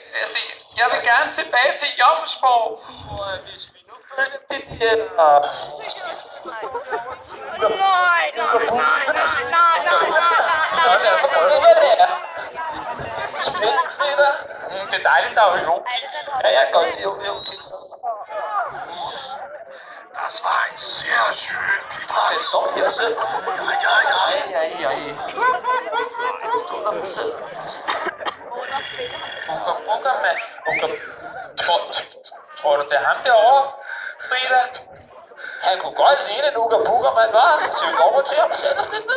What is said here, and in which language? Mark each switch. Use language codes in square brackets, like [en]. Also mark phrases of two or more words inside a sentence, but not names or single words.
[da] Altså, jeg vil gerne tilbage til Jomsborg. Hvis vi nu følger det der... Nej. Det er dejligt, der er jo. Ja, jeg kan godt jo. [de] Das war ein sehr schön Pipas. [da] Det står her selv. Ja. Det står der med selv. Bukker, mand. Tror du, det er ham derovre, Frida? Han kunne godt ligne en Bukker, mand, hva'? Så vi går over til ham og sætter os lidt ned.